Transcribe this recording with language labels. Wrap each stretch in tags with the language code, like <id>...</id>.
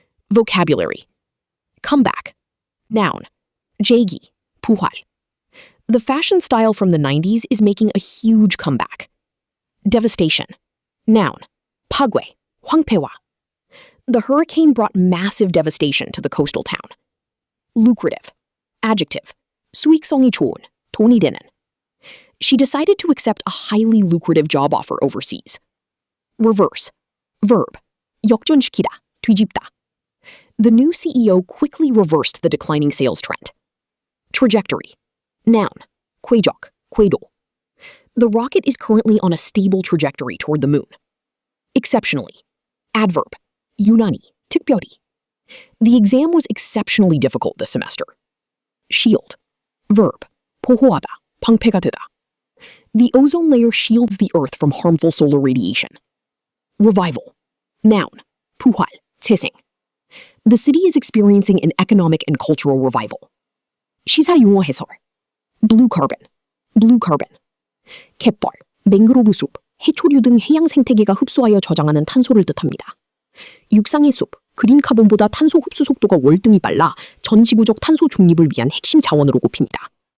<en>Vocabulary. Comeback. Noun.</en> <ko>제기, 부활.</ko> <en>The fashion style from the 90s is making a huge comeback. Devastation. Noun.</en> <ko>파괴, 황폐화.</ko> <en>The hurricane brought massive devastation to the coastal town. Lucrative. Adjective.</en> <ko>수익성이 좋은, 돈이 되는.</ko> <en>She decided to accept a highly lucrative job offer overseas. Reverse. Verb.</en> <ko>역전시키다, 뒤집다.</ko> <en>The new CEO quickly reversed the declining sales trend. Trajectory. Noun.</en> <ko>궤적, 궤도.</ko> <en>The rocket is currently on a stable trajectory toward the moon. Exceptionally. Adverb.</en> <ko>유난히, 특별히.</ko> <en>The exam was exceptionally difficult this semester. Shield. Verb.</en> <ko>보호하다, 방패가 되다.</ko> <en>The ozone layer shields the Earth from harmful solar radiation. Revival. Noun.</en> <ko>부활, 재생.</ko> <en>The city is experiencing an economic and cultural revival.</en> <ko>시사 용어 해설.</ko> <en>Blue carbon. Blue carbon.</en> <ko>갯벌, 맹그로브 숲, 해초류 등 해양 생태계가 흡수하여 저장하는 탄소를 뜻합니다. 육상의 숲, 그린 카본보다 탄소 흡수 속도가 월등히 빨라 전 지구적 탄소 중립을 위한 핵심 자원으로 꼽힙니다.</ko>